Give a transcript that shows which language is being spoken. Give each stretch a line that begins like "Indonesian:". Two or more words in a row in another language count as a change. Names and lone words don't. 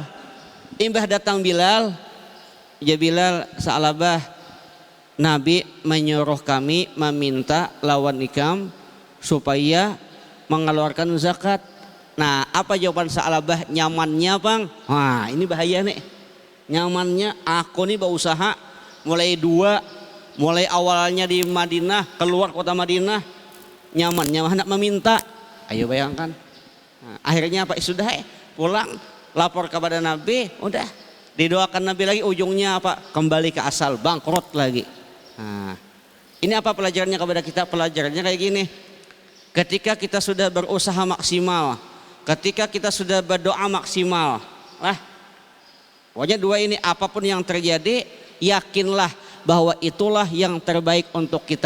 Banjar: Imbah datang Bilal, ya Bilal Sa'labah, Nabi menyuruh kami meminta lawan ikam supaya mengeluarkan zakat.
Indonesian: Nah, apa jawaban Sa'labah?
Banjar: Nyamannya bang.
Indonesian: Wah, ini bahaya nih.
Banjar: Nyamannya aku nih berusaha mulai awalnya di Madinah, keluar kota Madinah, nyamannya hendak meminta.
Indonesian: Ayo bayangkan. Nah, akhirnya apa? Sudah pulang, lapor kepada Nabi, udah didoakan Nabi lagi, ujungnya apa? Kembali ke asal, bangkrut lagi. Nah, ini apa pelajarannya kepada kita? Pelajarannya kayak gini. Ketika kita sudah berusaha maksimal, ketika kita sudah berdoa maksimal, pokoknya dua ini, apapun yang terjadi, yakinlah bahwa itulah yang terbaik untuk kita.